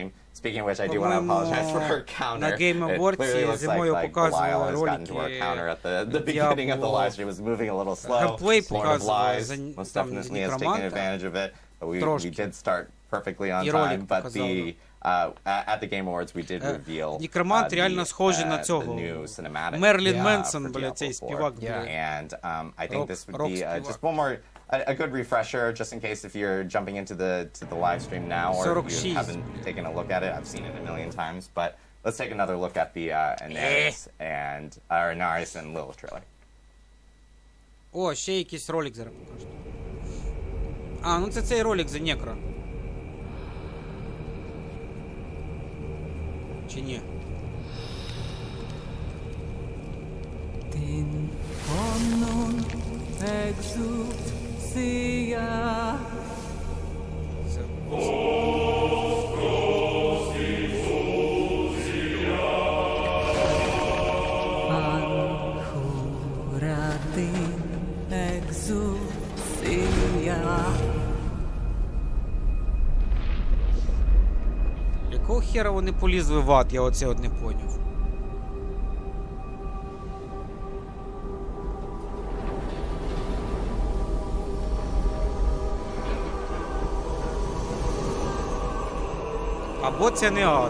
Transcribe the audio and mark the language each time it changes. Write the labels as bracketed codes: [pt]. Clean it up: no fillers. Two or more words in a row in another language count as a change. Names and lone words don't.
[en] Speaking of which, I do want to apologize for our counter. [uk] На Game [en] It Awards clearly looks [uk] зимою [en] like [uk] показували [en] Belial has gotten to our [uk] ролики [en] counter at the beginning of the Diablo. live stream. It was moving a little slow. [uk] Геймплей [en] Lord of [uk] показували [en] Lies [uk] за [en] most [uk] там [en] definitely has taken [uk] некроманта. [en] advantage of it. But we [uk] Трошки. [en] did start perfectly on [uk] І [en] time. [uk] ролик [en] But [uk] показали. [en] at the Game Awards, we did reveal [uk] Некромант реально схожий на [en] the [uk] цього. [en] new cinematic. [uk] Мерлін [en] Yeah. [uk] Менсон, [en] for [uk] бля, [en] Diablo [uk] цей [en] 4. [uk] співак, бля. [en] Yeah. And I think this would be [uk] Rock [en] just one more a good refresher, just in case if you're jumping into the live stream now or if you [uk] 46. [en] haven't taken a look at it. I've seen it a million times, but let's take another look at the Inaris and Lilith trailer. [uk] О, ще якийсь ролик зараз покажу. А, ну це цей ролик за Некро. Чи ні? Tin honon exousia. Це... Anhura tin exousia. Якого хера вони полізли в ад, я оце от не поняв. Або це не ад.